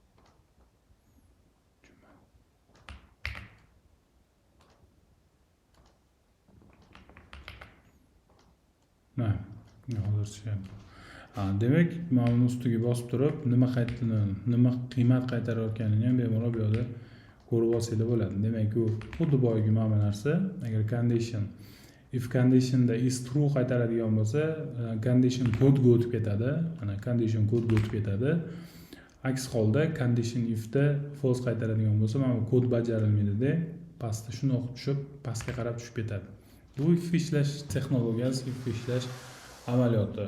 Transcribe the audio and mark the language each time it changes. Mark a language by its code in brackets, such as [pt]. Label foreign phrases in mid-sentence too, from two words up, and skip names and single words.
[uz] Hozircha. Demak, mana buni ustiga bosib turib, nima qiymat qaytarayotganini ham bemalol bu yerda ko'rib olsanglar bo'ladi. Demak, u xuddi boyagi mana bu narsa. Agar condition if conditionda [en] is true [uz] qaytaradigan bo'lsa, condition kodga o'tib ketadi. Mana condition kodga o'tib ketadi. Aks holda condition ifda false qaytaradigan bo'lsa, mana bu kod bajarilmaydi-da, pastda shuni o'qib tushib, pastga qarab tushib ketadi. Bu if ishlash texnologiyasi, if ishlash amaliyoti.